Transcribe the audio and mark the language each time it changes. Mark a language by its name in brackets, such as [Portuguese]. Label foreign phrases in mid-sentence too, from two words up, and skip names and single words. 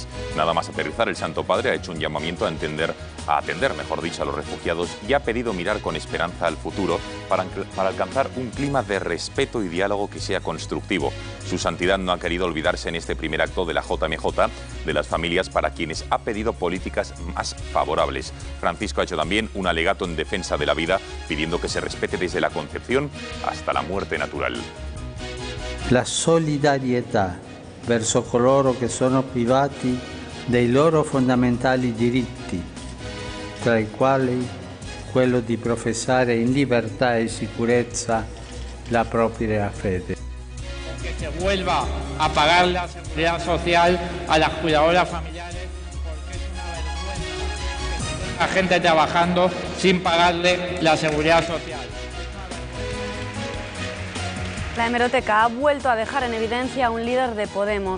[Spanish] Nada más aterrizar, el Santo Padre ha hecho un llamamiento a atender a los refugiados y ha pedido mirar con esperanza al futuro para alcanzar un clima de respeto y diálogo que sea constructivo. Su santidad no ha querido olvidarse en este primer acto de la JMJ de las familias para quienes ha pedido políticas más favorables. Francisco ha hecho también un alegato en defensa de la vida, pidiendo que se respete desde la concepción hasta la muerte natural. [Italian] La solidarietà verso coloro che sono privati dei loro fondamentali diritti, tra i quali quello di professare in libertà e sicurezza la propria fede. [Spanish] Que se vuelva a pagar la seguridad social a las cuidadoras familiares, porque es una vergüenza que la gente trabajando sin pagarle la seguridad social. La hemeroteca ha vuelto a dejar en evidencia a un líder de Podemos.